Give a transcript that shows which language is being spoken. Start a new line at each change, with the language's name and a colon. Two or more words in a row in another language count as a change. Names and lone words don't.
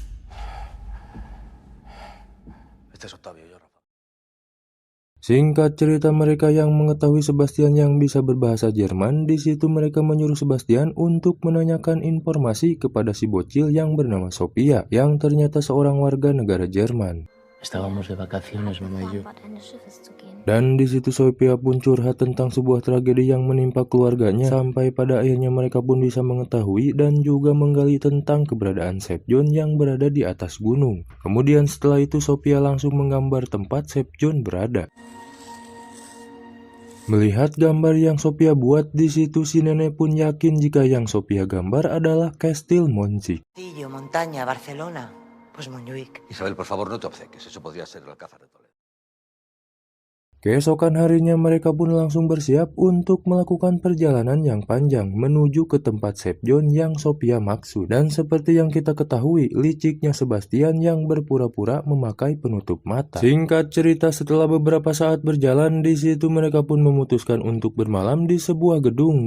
Indonesian: Singkat cerita, mereka yang mengetahui Sebastian yang bisa berbahasa Jerman, di situ mereka menyuruh Sebastian untuk menanyakan informasi kepada si bocil yang bernama Sophia, yang ternyata seorang warga negara Jerman.
Spanish: Estábamos de vacaciones, mamá y yo.
Indonesian: Dan di situ Sophia pun curhat tentang sebuah tragedi yang menimpa keluarganya, sampai pada akhirnya mereka pun bisa mengetahui dan juga menggali tentang keberadaan Sepjon yang berada di atas gunung. Kemudian setelah itu Sophia langsung menggambar tempat Sepjon berada. Melihat gambar yang Sophia buat, di situ si nenek pun yakin jika yang Sophia gambar adalah Kastil Montjuïc.
Spanish: Montaña, Barcelona. Pues Montjuïc. Isabel, por favor, no te obceques. Eso podría ser el Alcázar de Toledo.
Indonesian: Keesokan harinya mereka pun langsung bersiap untuk melakukan perjalanan yang panjang menuju ke tempat Chef John yang Sophia maksud. Dan seperti yang kita ketahui, liciknya Sebastian yang berpura-pura memakai penutup mata. Singkat cerita, setelah beberapa saat berjalan, di situ mereka pun memutuskan untuk bermalam di sebuah gedung.